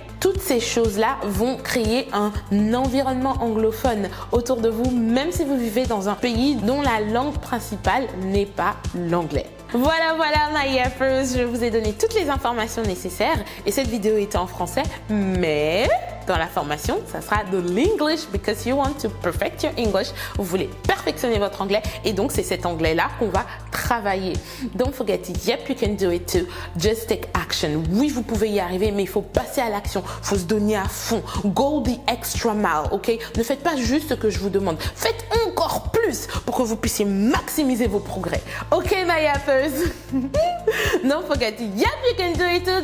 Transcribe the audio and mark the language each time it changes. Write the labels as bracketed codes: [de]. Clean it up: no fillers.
[fr] Toutes ces choses-là vont créer un environnement anglophone autour de vous, même si vous vivez dans un pays dont la langue principale n'est pas l'anglais. Voilà, [en] my yappers, [fr] je vous ai donné toutes les informations nécessaires et cette vidéo était en français, mais dans la formation, ça sera de l'English [en] because you want to perfect your English. [fr] Vous voulez perfectionner votre anglais et donc c'est cet anglais-là qu'on va travailler. [en] Don't forget it, yep, you can do it too. Just take action. [fr] Oui, vous pouvez y arriver, mais il faut passer à l'action. Il faut se donner à fond. [en] Go the extra mile, ok? Ne faites pas juste ce que je vous demande. [fr] Faites encore plus pour que vous puissiez maximiser vos progrès. [en] Ok, my yappers? Don't forget it, yep, you can do it too.